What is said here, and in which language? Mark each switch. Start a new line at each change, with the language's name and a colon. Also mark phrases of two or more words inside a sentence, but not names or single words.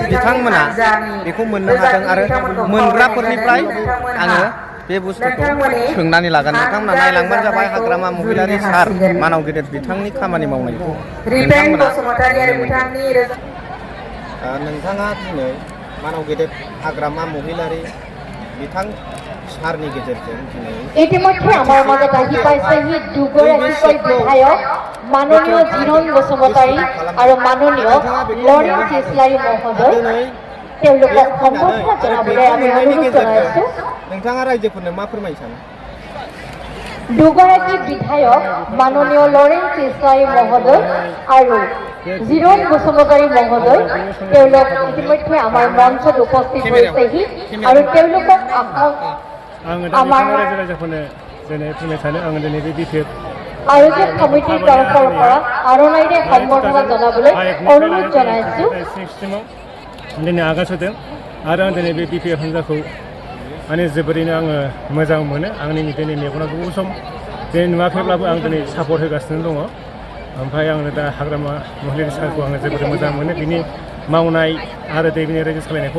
Bodo: बिथांमोना बेखौ मोननो हादों आरो मोनग्राफोरनिफ्राय आङो बे बुस्थुखौ सोंनानै लागोन। नोंथांमोना नायलांबानो जाबाय हाग्रामा महिलारि सार मानाव गेदेर बिथांनि खामानि मावनायखौ नोंथाङा दिनै मानाव गेदेर हाग्रामा महिलारि बिथां सारनि गेजेरजों दिनै
Assamese: ইতিমধ্যে আমাৰ মাজত আহি পাইছেহি দুগৰাকীকৈ বিধায়ক মাননীয় জিৰণ বসুমতাৰী আৰু মাননীয় লৰেন চিছলাই মহোদয় তেওঁলোকক সম্বৰ্ধনা জনাবলৈ আমি অনুৰোধ জনাইছো।
Bodo: नोंथाङा रायजोफोरनो मा फोरमायनो सानो?
Assamese: দুগৰাকী বিধায়ক মাননীয় লৰেন চিছলাই মহোদয় আৰু জিৰণ বসুমতাৰী মহোদয় তেওঁলোক ইতিমধ্যে আমাৰ মঞ্চত উপস্থিত হৈছেহি আৰু তেওঁলোকক আমাৰ আয়োজক সমিতিৰ তৰফৰ পৰা আৰণাইৰে সম্বৰ্ধনা জনাবলৈ অনুৰোধ জনাইছো।
Bodo: दिनै आगान होदों आरो आं दिनै बे बिपिएफ हान्जाखौ माने जोबोरैनो आङो मोजां मोनो। आंनि दिनै मेगना गोबाव सम दिनै नुवाखैब्लाबो आं दिनै सापर्ट होगासिनो दङ। ओमफ्राय आङो दा हाग्रामा महिलारि सारखौ आङो जोबोर मोजां मोनो बिनि मावनाय आरो दैनि रायजो सालायनायखौ।